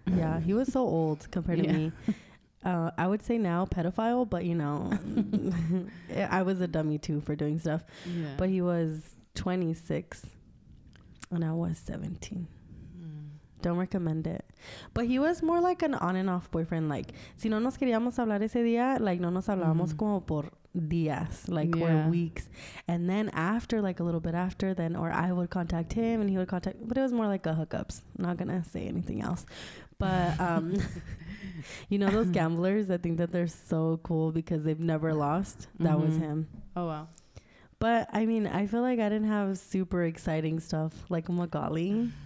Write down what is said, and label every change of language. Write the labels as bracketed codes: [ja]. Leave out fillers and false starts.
[en] Yeah, he was so old compared to me. I would say now pedophile, but you know, I was a dummy too for doing stuff. Yeah. But he was 26 and I was 17. Don't recommend it. But he was more like an on and off boyfriend. [es] Like, si no nos queríamos hablar ese día, like no nos hablábamos como por días, like [en] or weeks. And then after, like a little bit after, then or I would contact him and he would contact, but it was more like a hookups. I'm not gonna say anything else. But you know those gamblers that think that they're so cool because they've never lost? That was him. Oh wow. But I mean, I feel like I didn't have super exciting stuff like Magali.